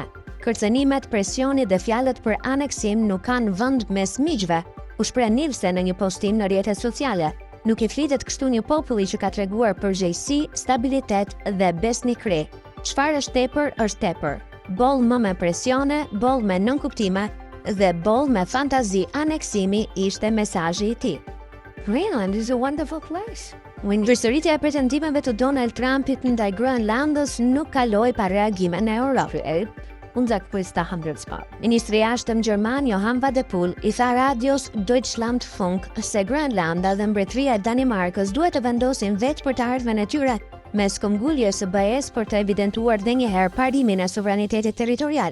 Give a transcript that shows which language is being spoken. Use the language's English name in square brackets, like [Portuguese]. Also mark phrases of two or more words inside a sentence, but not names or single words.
[Albanian] Kërcënimet, presioni dhe fjalët për aneksim nuk kanë vend mes miqve, u shpreh Nielsen në një postim në rrjetet sociale. Nuk i flitet kështu një populli që ka treguar përgjegjësi, stabilitet dhe besnikëri. Çfarë është tepër, është tepër. Boll më me presione, boll me nënkuptime dhe boll me fantazi aneksimi ishte mesazhi i tij. [English] Greenland is a wonderful place. [Albanian] Përsëritja e pretendimeve të Donald Trumpit ndaj Groenlandës nuk kaloi pa reagime në Europë. Ministri i Jashtëm gjerman Johan Wadepool i tha radios Deutschlandfunk se Groenlanda dhe mbretëria e Danimarkës duhet të vendosin vetë për të ardhmen e tyre, mes këmbguljes së BE-s për të evidentuar dhe njëherë parimin e sovranitetit territorial.